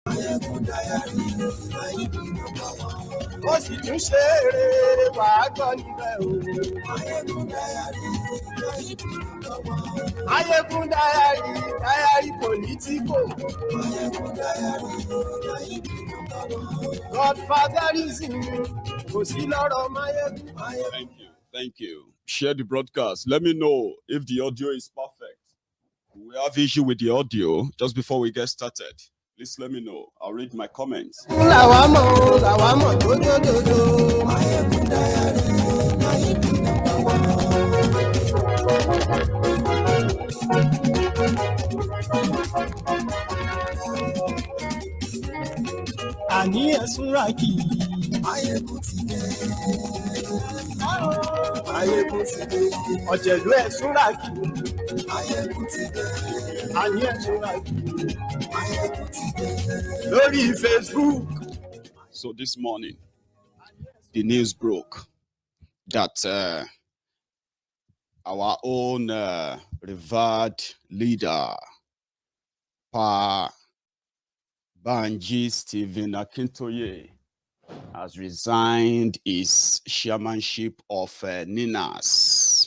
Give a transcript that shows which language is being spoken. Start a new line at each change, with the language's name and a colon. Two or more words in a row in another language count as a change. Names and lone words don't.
English: Maiyegun Diary, Maiyegun number one.
Yoruba: Ó sì tún ṣe eré wàá gbọ́ níbẹ̀ o.
English: Maiyegun Diary, Maiyegun number one. Maiyegun Diary, Diary Politico. Maiyegun Diary, Maiyegun number one.
Yoruba: Godfatherism, kò sí lọ́rọ̀ Maiyegun.
English: Thank you. Share the broadcast. Let me know if the audio is perfect. We have issue with the audio just before we get started. Please let me know. I'll read my comments.
Yoruba: Àní ẹ̀sùnra kì í. Maiyegun ti dé. Maiyegun ti dé. Ọ̀jẹ̀lú ẹ̀sùnra kì í. Maiyegun ti dé. Àní ẹ̀sùnra kì í. Maiyegun ti dé. Lórí Facebook.
English: So this morning, the news broke that our own revered leader, Banji Stephen Akintoye, has resigned his chairmanship of NINAS.